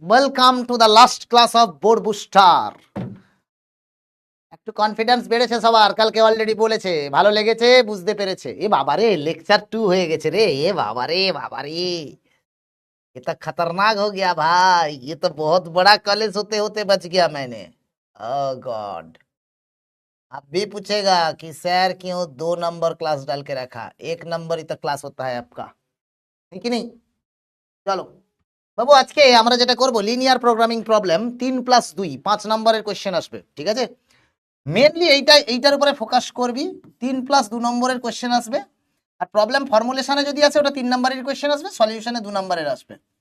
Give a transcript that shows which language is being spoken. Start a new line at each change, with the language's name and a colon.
English: Welcome to the last class of Board Booster.
Bangla: একটু confidence বেড়েছে সবার, কালকে অলরেডি বলেছে, ভালো লেগেছে, বুঝতে পেরেছে। এ বাবারে লেকচার 2 হয়ে গেছে রে। এ বাবারে বাবারে,
Hindi: ये तो खतरनाक हो गया भाई। ये तो बहुत बड़ा कॉलेज होते होते बच गया मैंने।
English: Oh God.
Hindi: अब भी पूछेगा कि सर क्यों 2 नंबर क्लास डाल के रखा, 1 नंबर ही तो क्लास होता है आपका, है कि नहीं?
Bangla: চলো বাবু, আজকে আমরা যেটা করব লিনিয়ার প্রোগ্রামিং প্রবলেম 3+2 5 নম্বরের কোশ্চেন আসবে, ঠিক আছে? মেনলি এইটার উপরে ফোকাস করবি। 3+2 নম্বরের কোশ্চেন আসবে, আর প্রবলেম ফর্মুলেশনে যদি আছে ওটা 3 নম্বরের কোশ্চেন আসবে, সলিউশনে 2 নম্বরের আসবে।